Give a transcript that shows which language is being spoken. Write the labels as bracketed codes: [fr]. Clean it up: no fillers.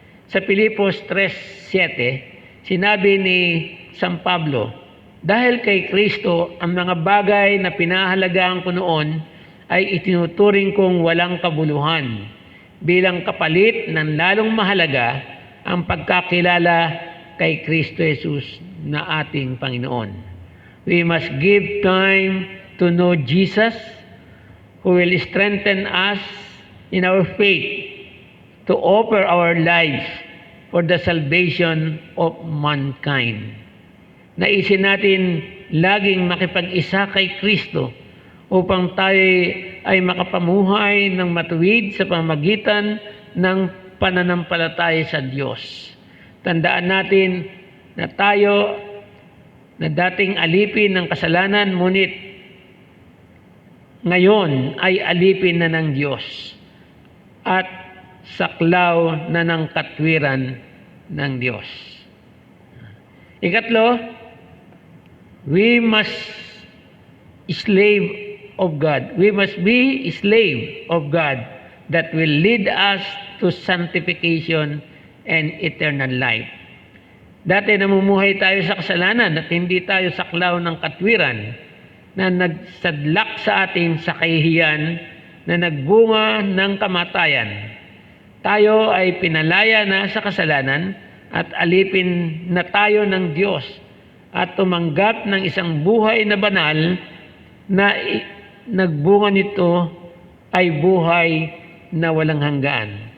[tl] Sa Pilipos 3:7, sinabi ni San Pablo, dahil kay Kristo ang mga bagay na pinahalagaan ko noon ay itinuturing kong walang kabuluhan bilang kapalit ng lalong mahalaga ang pagkakilala kay Kristo Jesus na ating Panginoon. [en] We must give time to know Jesus who will strengthen us in our faith to offer our lives for the salvation of mankind. [tl] Naisin natin laging makipag-isa kay Kristo upang tayo ay makapamuhay ng matuwid sa pamamagitan ng pananampalataya sa Diyos. Tandaan natin na tayo na dating alipin ng kasalanan, ngunit ngayon ay alipin na ng Diyos at saklaw na ng katwiran ng Diyos. [en] Ikatlo, we must slave of God. We must be slave of God that will lead us to sanctification and eternal life. [tl] Dati namumuhay tayo sa kasalanan at hindi tayo saklaw ng katwiran na nagsadlak sa atin sa kahihiyan na nagbunga ng kamatayan. Tayo ay pinalaya na sa kasalanan at alipin na tayo ng Diyos at tumanggap ng isang buhay na banal na nagbunga nito ay buhay na walang hanggan.